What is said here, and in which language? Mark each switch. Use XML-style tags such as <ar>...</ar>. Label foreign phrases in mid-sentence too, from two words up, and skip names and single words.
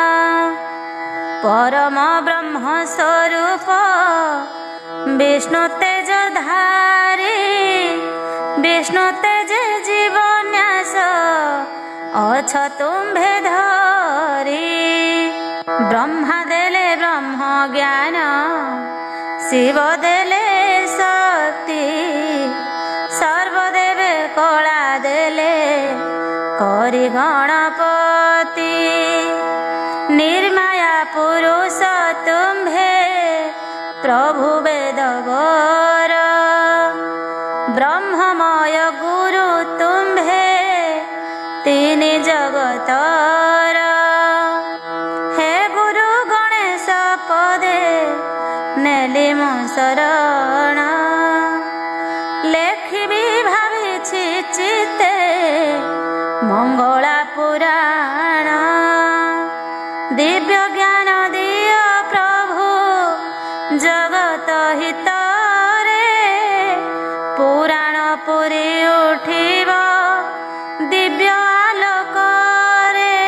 <or>ପରମ ବ୍ରହ୍ମ ସ୍ୱରୂପ ବିଷ୍ଣୁ ତେଜ ଧାରୀ, ବିଷ୍ଣୁ ତେଜ ଜୀବନ୍ୟାସ ଅଛ ତୁମ୍ଭେ ଧରୀ। ବ୍ରହ୍ମା ଦେଲେ ବ୍ରହ୍ମ ଜ୍ଞାନ, ଶିବ ଦେଲେ ଶକ୍ତି, ସର୍ବଦେବେ କଳା ଦେଲେ କରି ଗଣପତି। ନିର୍ମାୟା ପୁରୁଷ ତୁମ୍ଭେ ପ୍ରଭୁ ବେଦବର, ବ୍ରହ୍ମମୟ ଗୁରୁ ତୁମ୍ଭେ ତିନି ଜଗତର। ହେ ଗୁରୁ ଗଣେଶ ପଦେ ନେଲି ମୋ ଶରଣ, ଲେଖିବି ଭାବିଛି ଚିତ୍ତେ ମଙ୍ଗଳା ପୁରାଣ। ଦିବ୍ୟ ଜ୍ଞାନ ଦିଅ ପ୍ରଭୁ ଜଗତ ହିତରେ, ପୁରାଣ ପୁରି ଉଠିବ ଦିବ୍ୟ ଆଲୋକରେ।</or>